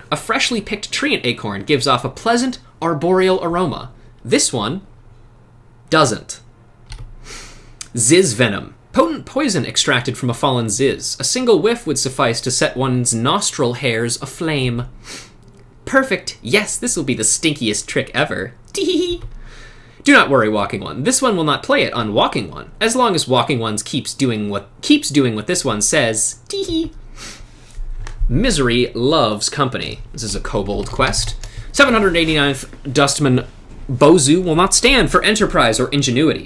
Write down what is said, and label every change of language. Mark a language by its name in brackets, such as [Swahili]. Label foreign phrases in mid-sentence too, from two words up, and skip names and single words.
[English] A freshly picked treant acorn gives off a pleasant arboreal aroma. This one doesn't. Ziz Venom. Potent poison extracted from a fallen Ziz. A single whiff would suffice to set one's nostril hairs aflame. Perfect. Yes, this will be the stinkiest trick ever. Tee-hee-hee. Do not worry, Walking One. This one will not play it on Walking One, as long as Walking One keeps doing what this one says. Tee-hee. Misery loves company. This is a kobold quest. 789th Dustman Bozu will not stand for enterprise or ingenuity.